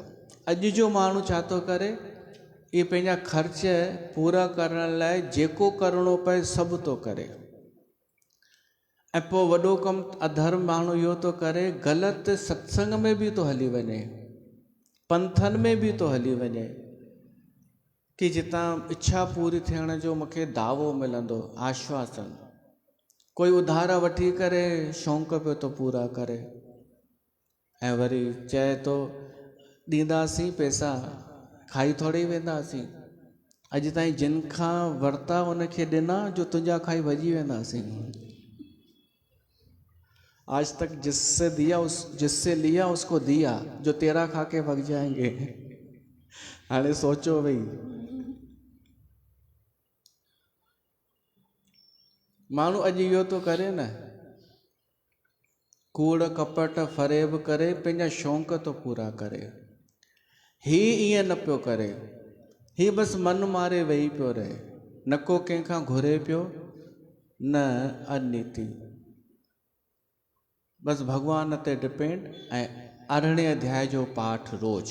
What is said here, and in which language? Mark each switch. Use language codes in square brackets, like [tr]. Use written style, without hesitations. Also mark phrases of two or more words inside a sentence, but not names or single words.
[sd] अॼु जो माण्हू छा थो करे, इहे पंहिंजा ख़र्च पूरा करण लाइ जेको करिणो पए सभु थो करे, ऐं पोइ वॾो कमु अधर्म माण्हू इहो थो करे, ग़लति सत्संग में बि थो हली वञे, पंथनि में बि थो हली वञे, कि जितां इच्छा पूरी थियण जो मूंखे दावो मिलंदो, आश्वासन। कोई उधार वठी करे शौक़ु पियो थो पूरा करे, ऐं वरी चए थो ॾींदासीं पैसा, खाई थोड़ी वेंदासीं। अॼु ताईं जिन खां वरिता उनखे ॾिना जो तुंहिंजा खाई भॼी वेंदासीं। [hi] आज तक जिससे लिया उसको दिया, जो तेरा खा के भग जाएंगे। [sd] हाणे सोचो भई, माण्हू अॼु इहो थो करे न, कूड़ कपट फरेब करे पंहिंजा शौक़ थो पूरा करे। ही ईअं न पियो करे, ही बसि मन मारे वेही पियो रहे, न को कंहिंखां घुरे पियो, न अनीति, बसि भॻवान ते डिपेंड, ऐं 18 अध्याय जो पाठ रोज़।